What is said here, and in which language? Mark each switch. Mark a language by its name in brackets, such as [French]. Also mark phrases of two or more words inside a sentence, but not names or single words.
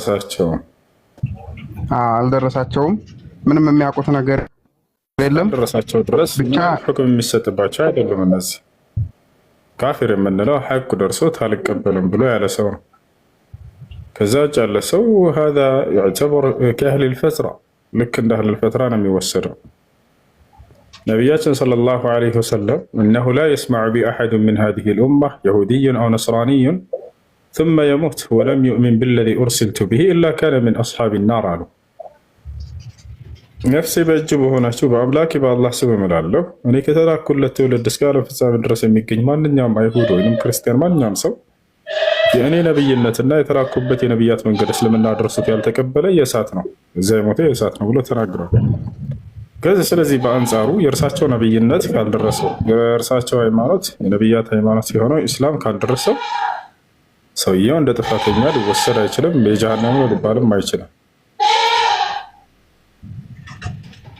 [Amharic] አልደረሳቸውም። ምንም የሚያውቁት ነገር የለም። ደረሳቸው ድረስ ብቻ ሁክም የሚሰጥባቸው አይደለም። እነዚህ ካፊር የምንለው ሐቁ ደርሶት አልቀበልም ብሎ ያለ ሰው ነው። ከዛ ውጭ ያለ ሰው [Arabic] هذا يعتبر كأهل الفترة [Amharic] ልክ እንደ [Arabic] أهل الفترة [Amharic] ነው የሚወሰደው። ነቢያችን [Arabic] صلى الله عليه وسلم إنه لا يسمع بأحد من هذه الأمة يهودي أو نصراني ثم يموت ولم يؤمن بالذي أرسلت به إلا كان من أصحاب النار [Amharic] አሉ። ነፍሴ በእጅ በሆናችሁ በአምላኬ በአላህ ስም እምላለሁ እኔ ከተላኩለት ትውልድ እስከ ዓለም ፍጻሜ ድረስ የሚገኝ ማንኛውም አይሁድ ወይም ክርስቲያን ማንኛውም ሰው የእኔ ነብይነትና የተላኩበት የነብያት መንገድ እስልምና ደርሶት ያልተቀበለ የእሳት ነው፣ እዛ የሞተ የእሳት ነው ብሎ ተናግሯል። ስለዚህ በአንጻሩ የእርሳቸው ነብይነት ካልደረሰው የእርሳቸው ሃይማኖት የነብያት ሃይማኖት የሆነው ኢስላም ካልደረሰው ሰውየው እንደ ጥፋተኛ ሊወሰድ አይችልም፣ በጀሃነም ሊባልም አይችልም።